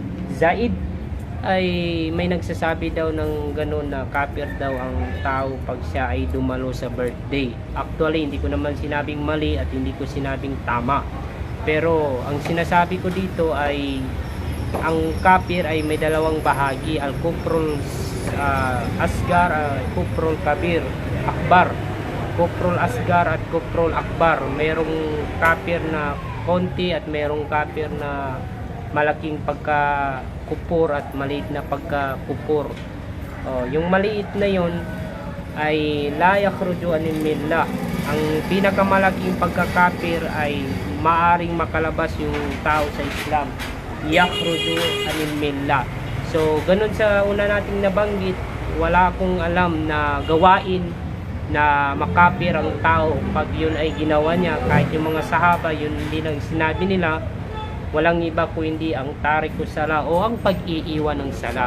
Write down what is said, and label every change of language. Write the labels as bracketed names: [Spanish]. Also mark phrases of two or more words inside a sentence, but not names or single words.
[Filipino] Zaid ay may nagsasabi daw ng ganun na kafir daw ang tao pag siya ay dumalo sa birthday. Actually, hindi ko naman sinabing mali at hindi ko sinabing tama. Pero ang sinasabi ko dito ay ang kafir ay may dalawang bahagi, [Arabic] الكفر الأصغر، الكفر الكبير، أكبر. الكفر الأصغر at الكفر الأكبر. [Filipino] Merong kafir na konti at merong kafir na malaking pagka-kupur at maliit na pagka-kupur. Yung maliit na yon ay [Arabic] لا يخرج عن الملة. [Filipino] Ang pinakamalaking pagkakafir ay maaring makalabas yung tao sa Islam. [Arabic] يخرج عن الملة. [Filipino] So, ganun sa una nating nabanggit, wala akong alam na gawain na makapir ang tao pag yun ay ginawa niya. Kahit yung mga sahaba, yun hindi lang sinabi nila, walang iba po hindi ang [Arabic] تارك الصلاة [Filipino] o ang pag-iiwan ng sala.